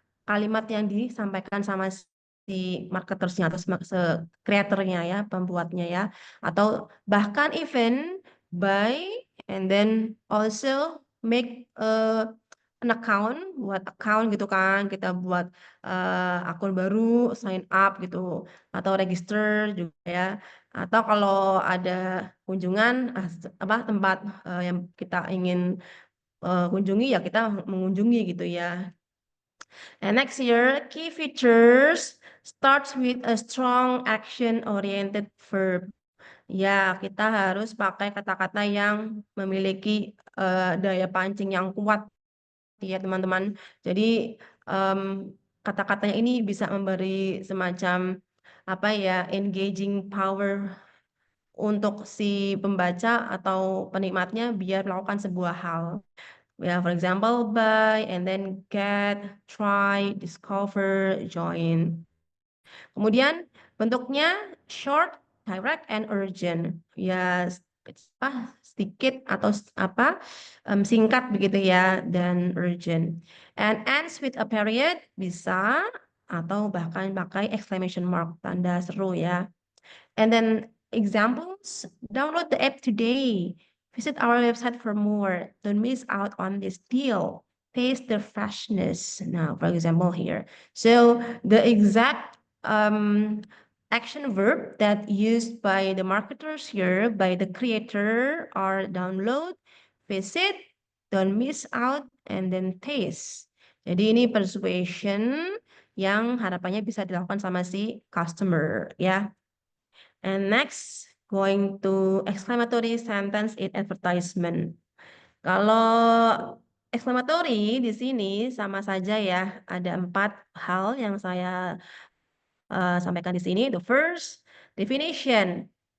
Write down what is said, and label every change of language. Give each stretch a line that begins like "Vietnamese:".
Indonesian: kalimat yang disampaikan sama si marketersnya atau kreatornya ya, pembuatnya ya, atau bahkan
English: even buy and then also make an account,
Indonesian: buat account gitu kan, kita buat akun baru, sign up gitu, atau register juga ya, atau kalau ada kunjungan tempat yang kita ingin kunjungi ya kita mengunjungi gitu ya.
English: And next here, key features starts with a strong action-oriented verb.
Indonesian: Ya, kita harus pakai kata-kata yang memiliki daya pancing yang kuat ya teman-teman. Jadi kata-katanya ini bisa memberi semacam apa ya, engaging power untuk si pembaca atau penikmatnya biar melakukan sebuah hal.
English: Ya, for example, buy and then get, try, discover, join.
Indonesian: Kemudian bentuknya
English: short, direct, and urgent.
Indonesian: Ya, sedikit atau singkat begitu ya, dan urgent.
English: And ends with a period
Indonesian: bisa atau bahkan pakai
English: exclamation mark,
Indonesian: tanda seru ya.
English: And then examples, download the app today. Visit our website for more. Don't miss out on this deal. Taste the freshness. Now, for example, here. So the exact action verb that used by the marketers here, by the creator, are download, visit, don't miss out, and then taste.
Indonesian: Jadi ini persuasion yang harapannya bisa dilakukan sama si customer ya.
English: And next, going to exclamatory sentence in advertisement.
Indonesian: Kalau exclamatory di sini sama saja ya, ada 4 hal yang saya sampaikan di sini.
English: The first, definition.